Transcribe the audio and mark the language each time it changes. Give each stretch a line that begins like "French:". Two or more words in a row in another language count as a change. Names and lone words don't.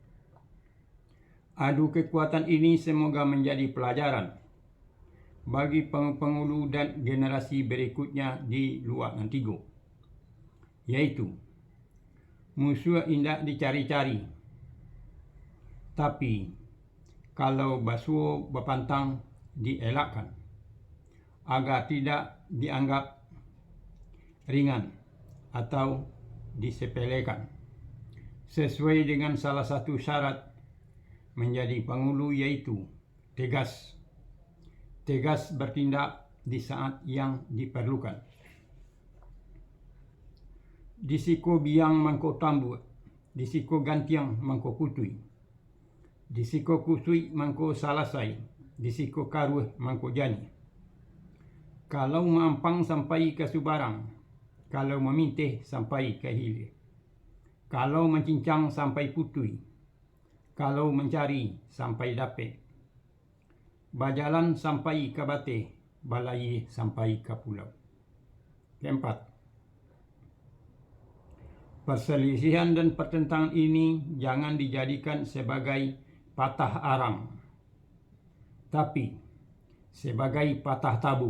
Indonesian: Adu kekuatan ini semoga menjadi pelajaran bagi pengulu dan generasi berikutnya di Luak Nantigo, yaitu musuh indah dicari-cari, tapi kalau basuh bepantang dielakkan agar tidak dianggap ringan atau disepelekan. Sesuai dengan salah satu syarat menjadi pengulu, yaitu tegas bertindak di saat yang diperlukan.
Minangkabau: Disiko biang mangko tambu, disiko gantiang mangko kutui, disiko kusui mangko salasai, disiko karuh mangko jani.
Indonesian: Kalau mampang sampai ke Subarang, kalau memintih sampai ke hilir, kalau mencincang sampai putui, kalau mencari sampai dapat, bajalan sampai ke bate, balai sampai ke pulau. 4. Perselisihan dan pertentangan ini jangan dijadikan sebagai patah arang, tapi sebagai patah tabu.